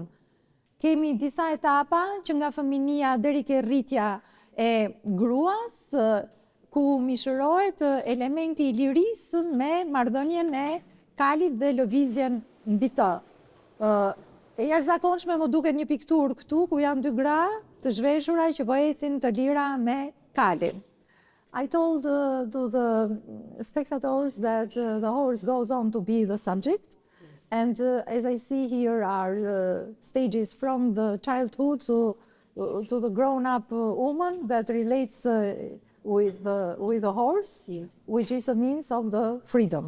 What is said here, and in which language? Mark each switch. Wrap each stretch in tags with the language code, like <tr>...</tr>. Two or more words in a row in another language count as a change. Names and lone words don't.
<sq>Kemi disa etapa që nga fëminia deri ke rritja e gruas, ku mishërohet elementi i lirisë me marrëdhënien e Kalit dhe lëvizjen mbi të. E jashtëzakonshme më duket një pikturë këtu ku janë dy gra të zhveshura që po ecin të lira me Kalin.</sq> <en>I told to the spectators that the horse goes on to be the subject, and as I see here are stages from the childhood to the grown-up woman that relates with the horse, yes, which is a means of the freedom.</en>